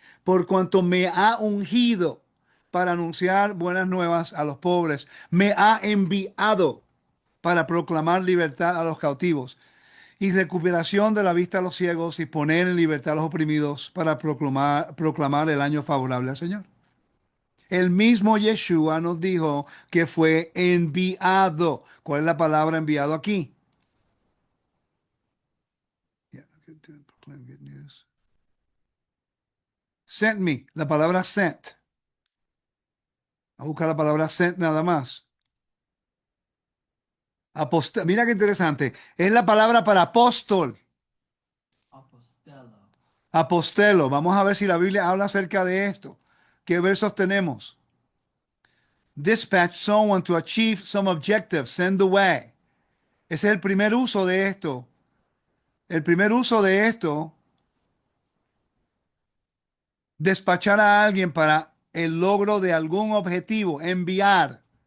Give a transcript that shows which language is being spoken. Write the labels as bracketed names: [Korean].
[Spanish] por cuanto me ha ungido para anunciar buenas nuevas a los pobres, me ha enviado para proclamar libertad a los cautivos y recuperación de la vista a los ciegos y poner en libertad a los oprimidos para proclamar el año favorable al Señor. El mismo Yeshua nos dijo que fue enviado. ¿Cuál es la palabra enviado aquí? [English] Yeah, proclaim good news. Sent me, [Spanish] la palabra sent. A buscar la palabra sent nada más. Mira qué interesante. Es la palabra para apóstol. Apostelo. Apostelo. Vamos a ver si la Biblia habla acerca de esto. ¿Qué versos tenemos? [English] Dispatch someone to achieve some objective. Send away. [Spanish] Ese es el primer uso de esto. El primer uso de esto, despachar a alguien para el logro de algún objetivo, enviar.